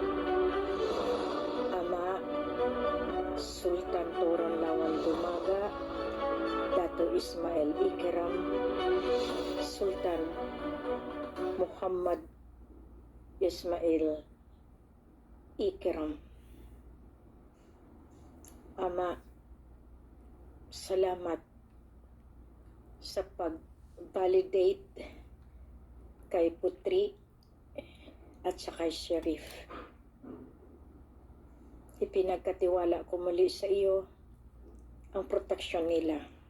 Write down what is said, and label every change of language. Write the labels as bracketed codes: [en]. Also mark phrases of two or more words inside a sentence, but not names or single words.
[tl] Ama Sultan Turun Lawal Dumaga, Dato Ismail Ikram, Sultan Muhammad Ismail Ikram. Ama, salamat sa pag-validate kay Putri at sa kay Sheriff. Ipinagkatiwala ko muli sa iyo ang proteksyon nila.